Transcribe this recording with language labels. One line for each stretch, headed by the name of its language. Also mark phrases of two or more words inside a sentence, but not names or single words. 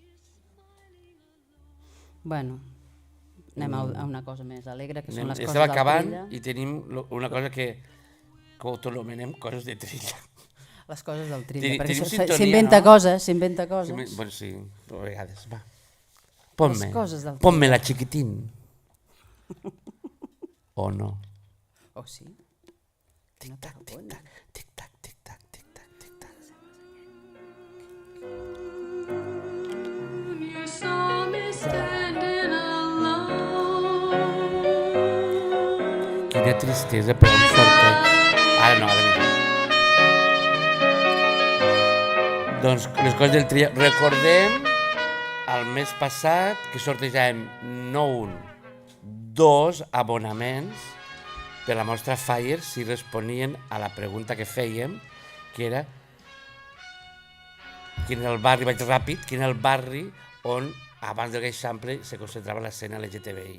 Catalan: Bueno, anem a una cosa més alegre, que són les coses Estem del acabant Trilla. i tenim una cosa que ho anomenem coses de Trilla. Les coses del Trilla, perquè Tenim sintonia, s'inventa no? coses, s'inventa coses. Bueno, sí, a vegades, va. Les coses del
Spanish: Ponme la chiquitín. O no.
Catalan: Oh, sí? Tic-tac, tic-tac, tic-tac, tic-tac, tic-tac, tic-tac.
English: You saw me standing alone.
Catalan: Quina tristesa per un sorteig. Ara no, ara no. Doncs les coses del Trilla. Recordem el mes passat que sortejàvem no un, 2 abonaments per la mostra Fire si responien a la pregunta que fèiem, que era quin era el barri, vaig ràpid, quin era el barri on abans del Gaysample se concentrava l'escena LGTBI.